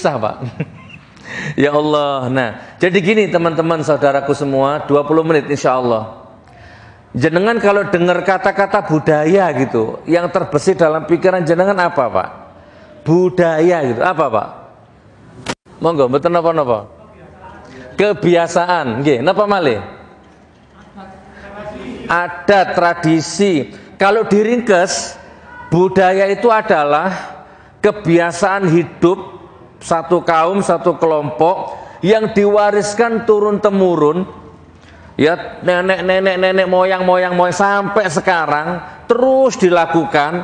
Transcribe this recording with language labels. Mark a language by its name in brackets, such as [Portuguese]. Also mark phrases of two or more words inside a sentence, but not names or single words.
[Indonesian] Susah Pak. Ya Allah. Nah, jadi gini teman-teman saudaraku semua, 20 menit [Arabic] إن شاء الله. [Indonesian] Jenengan kalau dengar kata-kata budaya gitu, yang terbesit dalam pikiran jenengan apa Pak? Budaya gitu, apa Pak? Monggo, betul napa-napa? [Javanese] Kebiasaan, nggih, napa malih? [Indonesian] Adat, tradisi. Kalau diringkes, budaya itu adalah kebiasaan hidup satu kaum, satu kelompok yang diwariskan turun-temurun, ya nenek moyang sampai sekarang terus dilakukan.